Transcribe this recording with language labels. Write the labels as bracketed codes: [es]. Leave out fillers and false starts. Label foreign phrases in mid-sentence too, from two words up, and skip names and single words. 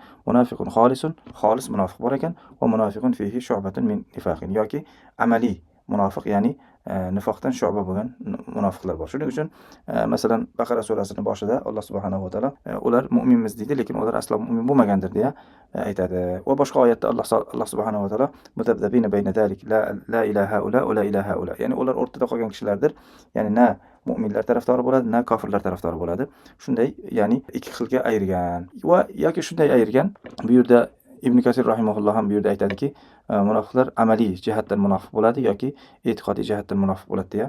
[ar] منافق خالص, [uz] xolis munofiq bor ekan, [ar] ومنافق فيه شعبة من نفاق [uz] yoki amaliy munofiq, ya'ni nifoqdan shu'ba bo'lgan munofiqlar bor. Shuning uchun masalan Baqara surasining boshida Alloh [ar] سبحانه وتعالى [uz] ular mu'minmiz deydi, lekin ular aslo mu'min bo'lmagandir deya aytadi. Va boshqa oyatda Alloh [ar] سبحانه وتعالى مذبذبين بين ذلك لا إلى هؤلاء ولا إلى هؤلاء [uz] va la ilaha ula, ya'ni ular o'rtada qolgan kishilardir. Ya'ni na mu'minlar tarafdori bo'ladi, na kofirlar tarafdori bo'ladi. Shunday, ya'ni ikki xilga ayirgan. Va yoki shunday ayirgan. Bu yerda Ibn Kasir rahimahulloh ham bu yerda aytadiki, munofiqlar amaliy jihatdan munofiq bo'ladi yoki e'tiqodiy jihatdan munofiq bo'ladi deya.